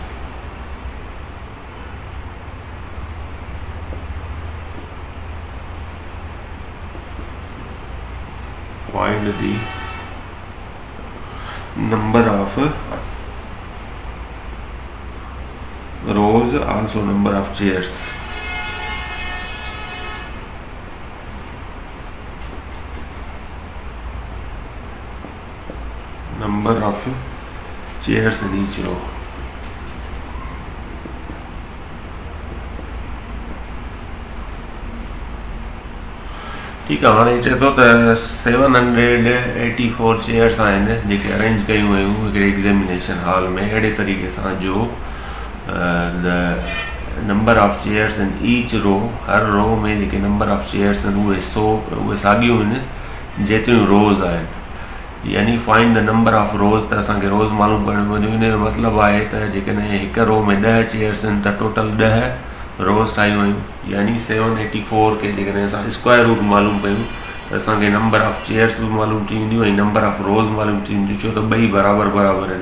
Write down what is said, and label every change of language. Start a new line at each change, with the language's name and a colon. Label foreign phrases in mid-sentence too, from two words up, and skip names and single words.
English: Find the number of rows, also number of chairs. Number of chairs in each row.
Sindhi: ठीकु आहे, हाणे चए थो त 784 चेयर्स आहिनि जेके अरेंज कयूं हुयूं हिकिड़े
English: examination hall
Sindhi: में, अहिड़े तरीक़े सां जो
English: the number of chairs in each row,
Sindhi: हर रो में जेके
English: number of chairs
Sindhi: आहिनि उहे साॻियूं आहिनि जेतिरियूं रोज़ आहिनि। यानी
English: find the number of rows,
Sindhi: त असांखे रोज़ मालूम करणियूं पवंदियूं। हिन जो मतिलबु आहे त जेकॾहिं हिकु रो में 10 चेयर्स आहिनि त टोटल 10 रोज़ ठाहियूं आहियूं। यानी 784 खे जेकॾहिं असां
English: square root
Sindhi: मालूम कयूं त असांखे
English: number of chairs
Sindhi: बि मालूम थी वेंदियूं ऐं
English: number of rows
Sindhi: मालूम थी वेंदियूं, छो त ॿई बराबरि आहिनि।